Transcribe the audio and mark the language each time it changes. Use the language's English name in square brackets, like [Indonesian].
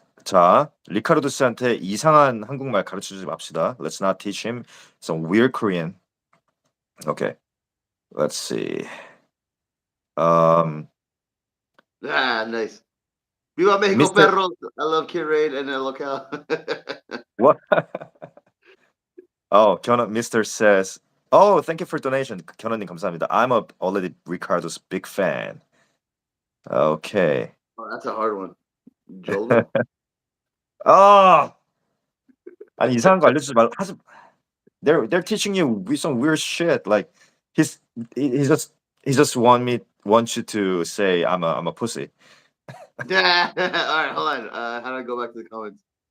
[Korean] 자, 리카르도 씨한테 이상한 한국말 가르치지 맙시다. [English] Let's not teach him some weird Korean. Okay. Let's see. Um, Nice. Viva Mexico, Mr. perros. I love Kid Raid and El Local. What? Oh, Mr. says, "Oh, thank you for donation." [Korean] 견원님 감사합니다. [English] I'm already Ricardo's big fan. Okay. Oh, that's a hard one. Jolo? [Korean] 아, 아니 이상한 거 알려주지 말. [English] They're teaching you some weird shit. Like he's he he just wants you to say I'm a pussy. Yeah. All right, hold on. How do I go back to the comments?